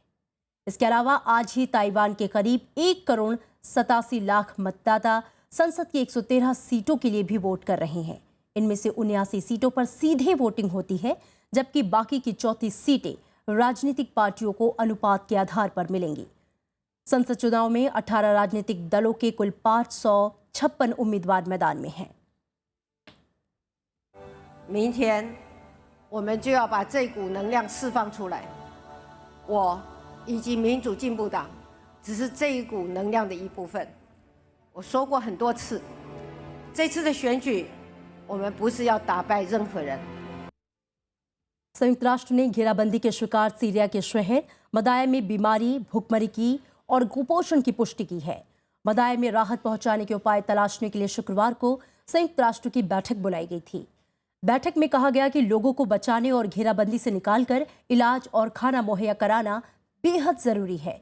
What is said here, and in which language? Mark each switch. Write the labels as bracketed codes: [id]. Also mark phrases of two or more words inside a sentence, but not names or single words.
[hi] इसके अलावा आज ही ताइवान के करीब 1,87,00,000 मतदाता संसद की 113 सीटों के लिए भी वोट कर रहे हैं। इनमें से 79 सीटों पर सीधे वोटिंग होती है, जबकि बाकी की 34 सीटें राजनीतिक पार्टियों को अनुपात के आधार पर मिलेंगी। संसद चुनाव में 18 राजनीतिक दलों के कुल 556 उम्मीदवार मैदान में हैं। [zh] 明天我们就要把这股能量释放出来。我以及民主进步党只是这一股能量的一部分。我说过很多次，这次的选举，我们不是要打败任何人。 [hi] संयुक्त राष्ट्र ने घेराबंदी के शिकार सीरिया के शहर मदाया में बीमारी, भूखमरी की और कुपोषण की पुष्टि की है। मदाया में राहत पहुंचाने के उपाय तलाशने के लिए शुक्रवार को संयुक्त राष्ट्र की बैठक बुलाई गई थी। बैठक में कहा गया कि लोगों को बचाने और घेराबंदी से निकालकर इलाज और खाना मुहैया कराना बेहद जरूरी है।